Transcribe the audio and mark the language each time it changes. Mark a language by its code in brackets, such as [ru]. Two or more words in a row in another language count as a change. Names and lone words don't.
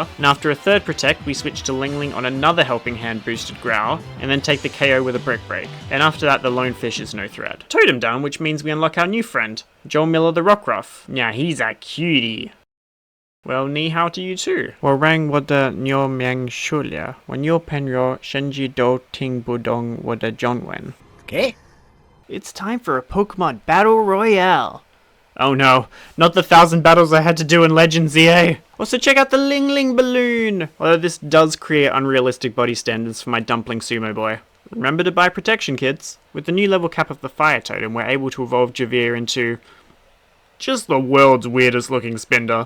[en] And after a third Protect, we switch to LingLing on another Helping Hand boosted Growl, and then take the KO with a Brick Break. And after that, the lone fish is no threat. Totem done, which means we unlock our new friend, Joel Miller the Rockruff. Now he's a cutie. Well, [zh] ni hao [en] to you too. Warang wada nyo myang shulia, wanyo penyo shenji do ting budong wada jonwen. Okay. It's time for a Pokemon Battle Royale. Oh no, not the 1,000 battles I had to do in Legends EA. Also check out the LingLing balloon. Although this does create unrealistic body standards for my dumpling sumo boy. Remember to buy protection, kids. With the new level cap of the fire totem, we're able to evolve Javier into just the world's weirdest looking spinner.